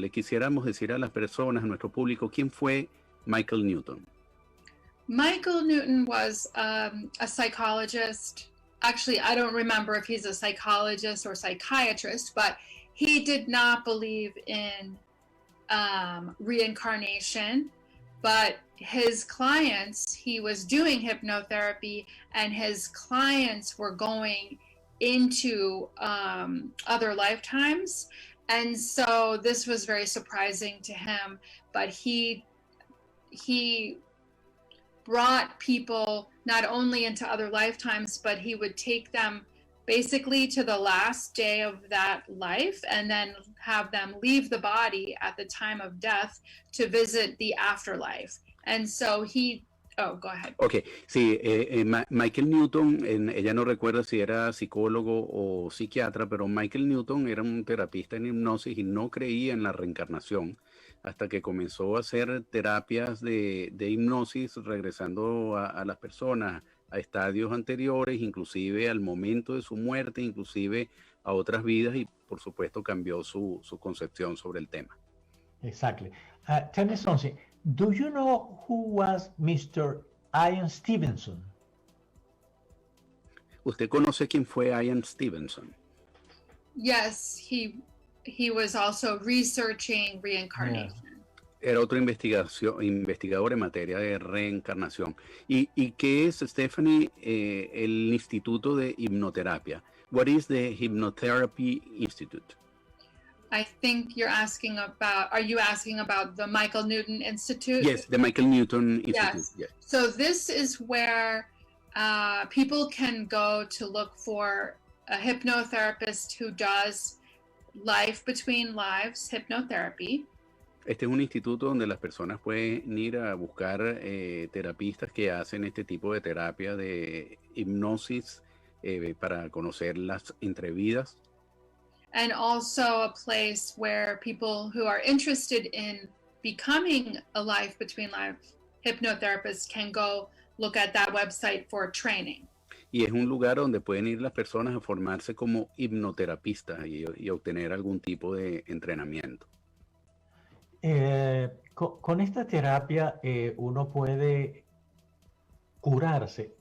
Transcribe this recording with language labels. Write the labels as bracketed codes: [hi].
[es] Le quisiéramos decir a las personas, a nuestro público, quién fue Michael Newton. [en] Michael Newton was a psychologist. Actually, I don't remember if he's a psychologist or psychiatrist, but he did not believe in reincarnation. But his clients, he was doing hypnotherapy, and his clients were going into other lifetimes. And so this was very surprising to him, but he brought people not only into other lifetimes, but he would take them basically to the last day of that life and then have them leave the body at the time of death to visit the afterlife. And so go ahead. [es] Ok, sí, Michael Newton, ella no recuerda si era psicólogo o psiquiatra, pero Michael Newton era un terapista en hipnosis y no creía en la reencarnación hasta que comenzó a hacer terapias de hipnosis, regresando a las personas a estadios anteriores, inclusive al momento de su muerte, inclusive a otras vidas, y por supuesto cambió su concepción sobre el tema. [en] Exactly. Tell me something. Do you know who was Mr. Ian Stevenson? [es] ¿Usted conoce quién fue Ian Stevenson? [en] Yes, he was also researching reincarnation. [es] Era otro investigador en materia de reencarnación. ¿Y qué es, Stephanie, el Instituto de Hipnoterapia? [en] What is the Hypnotherapy Institute? I think are you asking about the Michael Newton Institute? Yes, the Michael Newton Institute. Yes. So this is where people can go to look for a hypnotherapist who does life between lives hypnotherapy. [es] Este es un instituto donde las personas pueden ir a buscar terapistas que hacen este tipo de terapia de hipnosis para conocer las entrevidas. [en] And also a place where people who are interested in becoming a life between life hypnotherapist can go look at that website for training. [es] Y es un lugar donde pueden ir las personas a formarse como hipnoterapistas y obtener algún tipo de entrenamiento. Con esta terapia uno puede curarse.